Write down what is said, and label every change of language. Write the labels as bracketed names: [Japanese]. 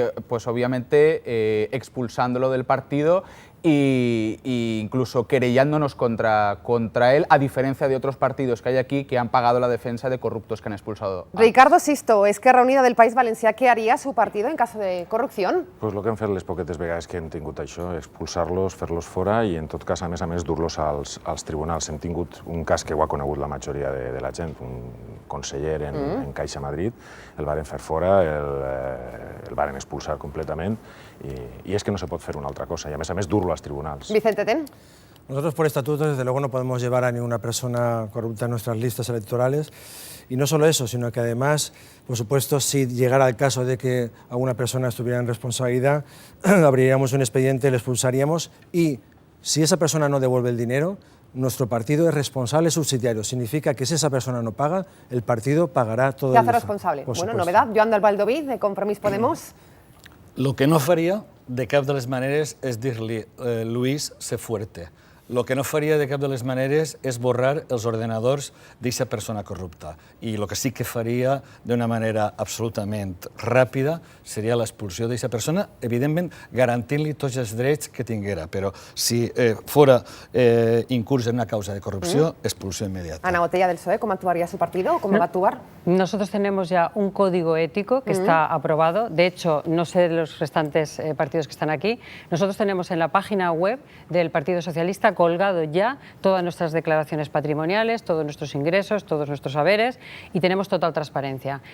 [Spanish] Pues obviamente expulsándolo del partido e incluso querellándonos contra él, a diferencia de otros partidos que hay aquí que han pagado la defensa de corruptos que han expulsado. Ricardo Sisto, Esquerra Unida del País Valencià, ¿qué haría su partido en caso de corrupción? [Catalan] Pues el que hem fet les poquetes vegades que hem tingut això, expulsar-los, fer-los fora i en tot cas, a més, dur-los als tribunals. Hem tingut un cas que ho ha conegut la majoria de la gent, un conseller en Caixa Madrid, el varen fer fora, el varen expulsar completament i és que no se pot fer una altra cosa i a més, dur-lo als tribunals. [Spanish] Vicente Ten. Nosotros por estatuto, desde luego, no podemos llevar a ninguna persona corrupta en nuestras listas electorales. Y no solo eso, sino que además, por supuesto, si llegara el caso de que alguna persona estuviera en responsabilidad, abriríamos un expediente, le expulsaríamos y si esa persona no devuelve el dinero, nuestro partido es responsable subsidiario. Significa que si esa persona no paga, el partido pagará todo. ¿Qué hace responsable? Bueno, novedad. Joan del Valdoví, de Compromís Podemos. [Catalan] Lo que no faria de cap de les maneres és dir-li Luis, [Spanish] sé fuerte. [Catalan] Lo que no faria de cap de les maneres és borrar els ordenadors d'aquesta persona corrupta. I el que sí que faria d'una manera absolutament ràpida seria l'expulsió d'aquesta persona, evidentment garantint-li tots els drets que tinguera, però si fora incurs en una causa de corrupció, expulsió inmediata. [Spanish] Ana Botella del PSOE, ¿cómo actuaría su partido? ¿Cómo va a actuar? Nosotros tenemos ya un código ético que está aprobado. De hecho, no sé de los restantes partidos que están aquí. Nosotros tenemos en la página web del Partido Socialista colgado ya todas nuestras declaraciones patrimoniales, todos nuestros ingresos, todos nuestros haberes y tenemos total transparencia.